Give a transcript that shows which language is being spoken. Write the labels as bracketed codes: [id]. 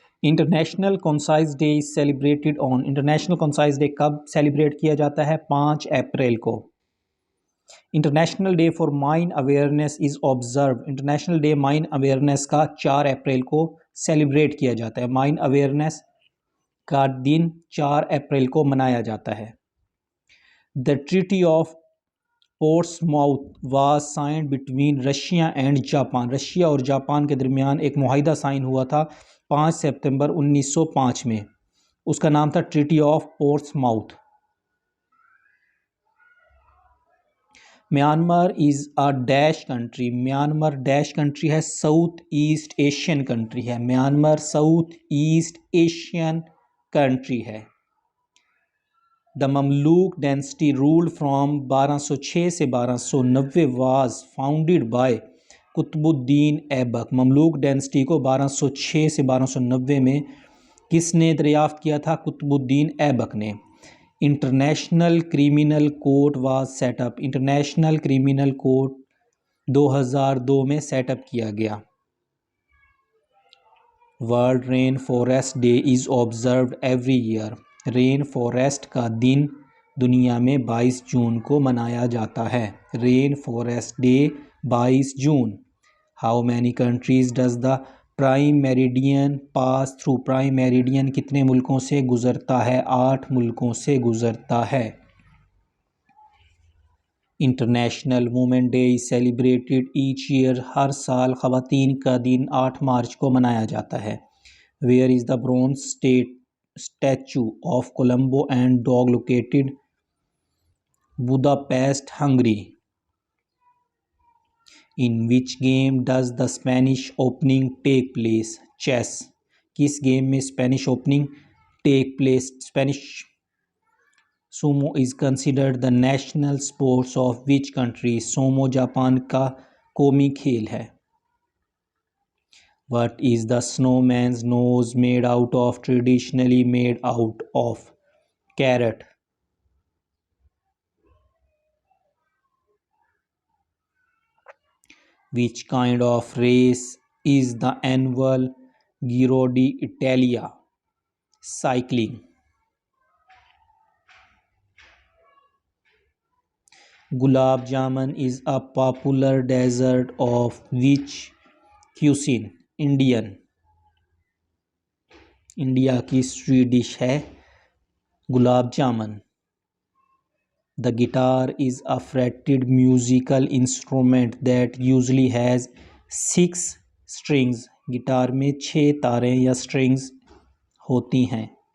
[en] international conscience day is celebrated on [ur] international concise day کب celebrate کیا جاتا ہے؟ 5 اپریل کو. [en] International day for mine awareness is observed. [ur] International day mine awareness کا 4 April کو celebrate کیا جاتا ہے. مائن اویئرنیس کا دن 4 اپریل کو منایا جاتا ہے. [en] The Treaty of Portsmouth was signed between Russia and Japan. [ur] Russia اور جاپان کے درمیان ایک معاہدہ سائن ہوا تھا 5 ستمبر 1905 میں. اس کا نام تھا treaty of ports mouth. [en] Myanmar is a dash country. [ur] Myanmar dash country ہے، ساؤتھ ایسٹ ایشین کنٹری ہے. Myanmar south East Asian country ہے. [en] The Mamluk dynasty ruled from 1206 سے 1290 was founded by Qutb Uddin Aibak. [ur] Mamluk density کو 1206 سے 1290 میں کس نے دریافت کیا تھا؟ قطب الدین ایبک نے. [en] International criminal court was set up. [ur] International criminal court 2002 میں سیٹ اپ کیا گیا. [en] World rain forest day is observed every year. [ur] Rain forest کا دن دنیا میں 22 جون کو منایا جاتا ہے. Rain forest day 22 June. [en] How many countries does the prime meridian pass through. [ur] Prime meridian کتنے ملکوں سے گزرتا ہے؟ 8 ملکوں سے گزرتا ہے. [en] International woman day is celebrated each year. [ur] ہر سال خواتین کا دن 8 مارچ کو منایا جاتا ہے. [en] Where is the bronze statue of Columbo and dog located? Budapest, Hungary. In which game does the Spanish opening take place? Chess. [ur] کس گیم میں Spanish opening [en] Take place? [ur] Spanish. [en] Sumo is considered the national sports of which country? [ur] Sumo Japan کا قومی کھیل ہے. [en] What is the snowman's nose made out of? Traditionally made out of carrot. Which kind of race is the annual Giro d'Italia? Cycling. Gulab jamun is a popular dessert of which cuisine? Indian. [ur] India کی sweet dish ہے gulab jamun. [en] The guitar is a fretted musical instrument that usually has 6 strings. [ur] Guitar میں 6 تاریں یا strings ہوتی ہیں.